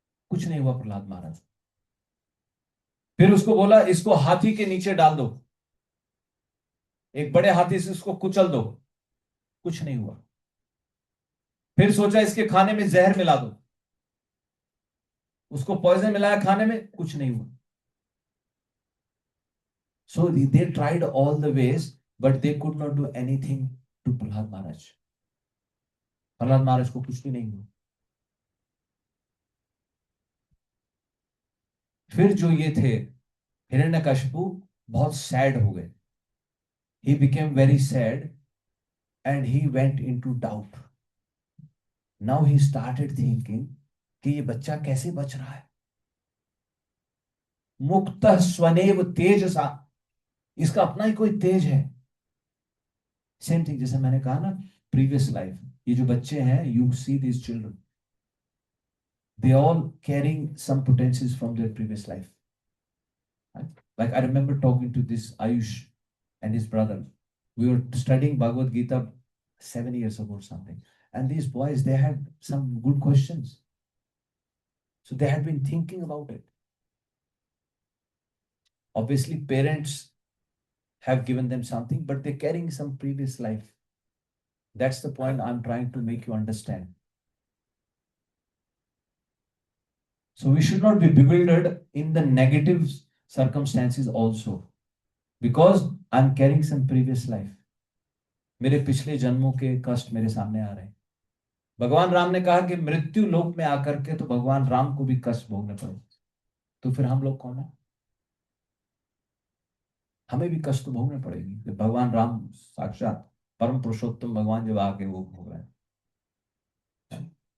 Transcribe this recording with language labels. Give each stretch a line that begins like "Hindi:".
Hindi: कुछ नहीं हुआ प्रहलाद महाराज। फिर उसको बोला इसको हाथी के नीचे डाल दो, एक बड़े हाथी से इसको कुचल दो, कुछ नहीं हुआ। फिर सोचा इसके खाने में जहर मिला दो, उसको पॉइजन मिलाया खाने में, कुछ नहीं हुआ.
English: So they tried all the ways, but they could not do anything to Prahlad Maharaj.
Hindi: Prahlad महाराज को कुछ भी नहीं हुआ. फिर जो ये थे हिरण्यकशिपु, बहुत सैड हो गए.
English: He became very sad and he went into doubt. Now he started thinking
Hindi: कि ये बच्चा कैसे बच रहा है.
Sanskrit: मुक्त स्वनेव तेज सा,
Hindi: इसका अपना ही कोई तेज है.
English: same thing
Hindi: जैसे मैंने कहा ना
English: previous life,
Hindi: ये जो बच्चे हैं,
English: You see this children, they all carrying some potencies from their previous life. Like I remember talking to this Ayush and his brother. We were studying Bhagavad Gita 7 years ago or something. And these boys, they had some good questions. So they had been thinking about it. Obviously, parents have given them something, but they're carrying some previous life. That's the point I'm trying to make you understand. So we should not be bewildered in the negative circumstances also, because I'm carrying some previous life.
Hindi: मेरे पिछले जन्मों के कष्ट मेरे सामने आ रहे हैं. भगवान राम ने कहा कि मृत्यु लोक में आकर के तो भगवान राम को भी कष्ट भोगने पड़े. तो फिर हम लोग कौन है? हमें भी कष्ट भोगने पड़ेगी. भगवान राम साक्षात परम पुरुषोत्तम भगवान जब आके वो भोग रहे हैं.